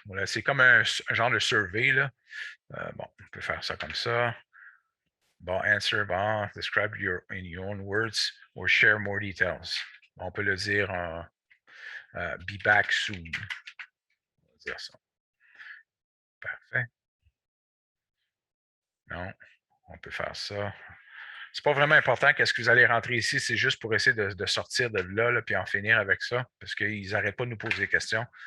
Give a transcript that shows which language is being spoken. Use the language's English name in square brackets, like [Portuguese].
[French] Voilà, c'est comme un genre de survey. Là. Bon, on peut faire ça comme ça. [English] Bon, answer, bon, describe in your own words or share more details. [French] On peut le dire en [English] be back soon. [French] On va dire ça. Parfait. Non, on peut faire ça. C'est pas vraiment important qu'est-ce que vous allez rentrer ici, c'est juste pour essayer de sortir de là, puis en finir avec ça, parce qu'ils n'arrêtent pas de nous poser des questions.